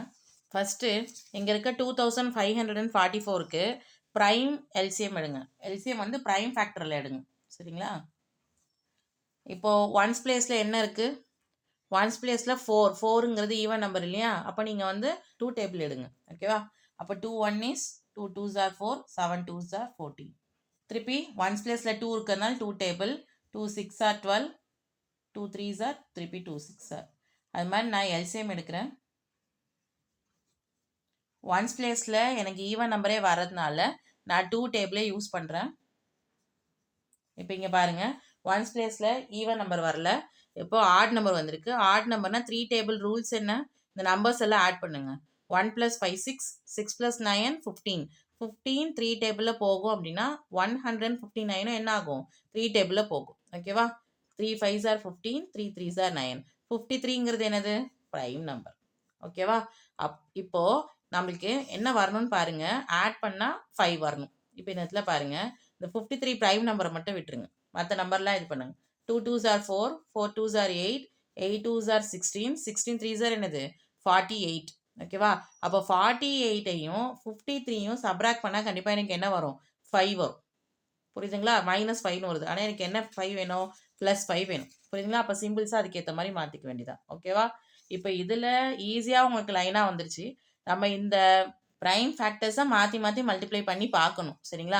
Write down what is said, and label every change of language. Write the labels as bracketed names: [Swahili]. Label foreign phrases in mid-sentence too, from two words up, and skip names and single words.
[Tamil] ஃபஸ்ட்டு இங்கே இருக்க 2544க்கு [English] prime LCM [Tamil] எடுங்க. எல்சிஎம் வந்து [English] prime factorில் [Tamil] எடுங்க. சரிங்களா? இப்போது [English] ones placeில் [Tamil] என்ன இருக்குது? [English] ones placeில் [Tamil] 4ங்கிறது [English] even number [Tamil] இல்லையா? அப்போ நீங்கள் வந்து 2 டேபிள் எடுங்க. ஓகேவா? அப்போ [English] 2 1 is 2 2s are 4, 7 2s are 14. [Tamil] திருப்பி [English] ones placeில் [Tamil] 2 இருக்கிறதுனால 2 டேபிள், [English] 2 6 are 12, 2 3s are [Tamil] திருப்பி [English] 2 6 are. [Tamil] அது மாதிரி நான் எல்சிஎம் எடுக்கிறேன். [English] ones placeில் [Tamil] எனக்கு [English] even numberே [Tamil] வர்றதுனால நான் 2 டேபிளே யூஸ் பண்ணுறேன். இப்போ இங்கே பாருங்கள், [English] ones placeில் even number [Tamil] வரல. இப்போ [English] odd number [Tamil] வந்திருக்கு. [English] odd numberனால் [Tamil] 3 [English] table rules [Tamil] என்ன? இந்த நம்பர்ஸ் எல்லாம் ஆட் பண்ணுங்க. 1 + 5 6, 6 + 9 15. 15 3 டேபிளில் போகும் அப்படின்னா 159 என்ன ஆகும்? 3 டேபிளில் போகும். ஓகேவா? [English] 3 5s are 15, 3 3s are 9. [Tamil] 53ங்கிறது என்னது? [English] prime number. [Tamil] ஓகேவா? இப்போது நம்மளுக்கு என்ன வரணும்னு பாருங்கள். ஆட் பண்ணால் 5 வரணும். இப்போ இந்த இடத்துல பாருங்கள், இந்த 53 [English] prime numberை [Tamil] மட்டும் விட்டுருங்க. மற்ற நம்பர்லாம் இது பண்ணுங்க. [English] 2 2s are 4, 4 2s are 8, 8 2s are 16, 16 3s are [Tamil] என்னது? 48. ஓகேவா? அப்போ 48ஐயும் 53யும் சப்ராக்ட் பண்ணால் கண்டிப்பாக எனக்கு என்ன வரும்? 5 வரும். புரியுதுங்களா? -5ன்னு வருது. ஆனால் எனக்கு என்ன 5 வேணும்? +5 வேணும். புரியுதுங்களா? அப்போ சிம்பிள்ஸாக அதுக்கேற்ற மாதிரி மாற்றிக்க வேண்டியதான். ஓகேவா? இப்போ இதில் ஈஸியாக உங்களுக்கு லைனாக வந்துருச்சு. நம்ம இந்த [English] prime factorsை [Tamil] மாற்றி மாற்றி மல்டிப்ளை பண்ணி பார்க்கணும் சரிங்களா.